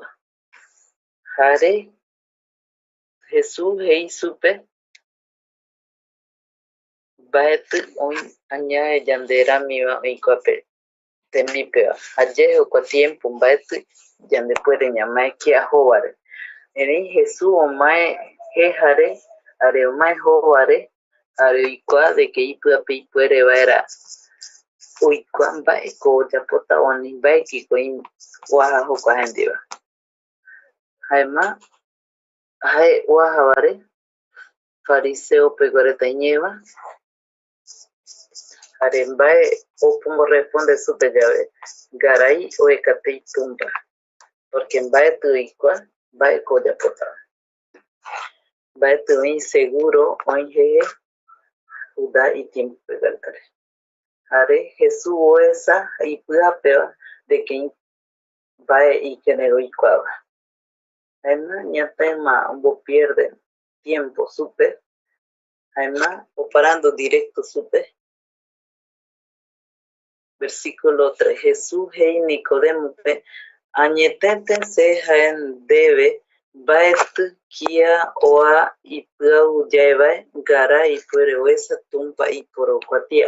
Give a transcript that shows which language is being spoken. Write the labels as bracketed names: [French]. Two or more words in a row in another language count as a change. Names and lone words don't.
[Eastern Bolivian Guaraní] Jare Jesús jei supe mbaeti oĩ añae yanderamiva oikuape tembipeva. Jayae jokua tiempo mbaeti yandepuere ñamae kia jovare. Erei Jesús omae jejare jare omae jovare jare oikua [Spanish] de que [Eastern Bolivian Guaraní] ipyape ipuere vaera oikua mbaeko ojapota ani mbaekiko oaja jokua jendiva. Jaema jae oaja vare fariseo pegua reta iñeeva jare mbae opongo responde supe llave ngarai oekatei tumpa porque mbaeti oikua mbaeko ojapota mbaeti oĩ seguro oĩ jeje Judá itiempo peguaretape jare Jesús oesa ipyapeva [Spanish] de que [Eastern Bolivian Guaraní] mbae ikirei oikuava. Jaema ñatéma ombopierde tiempo supe jaema oparando directo supe. Versículo 3. Jesús jei Nicodemope añetete se jae ndeve mbaeti kia oa ipyau yaevae ngara ipuere oesa tumpa iporokuatia.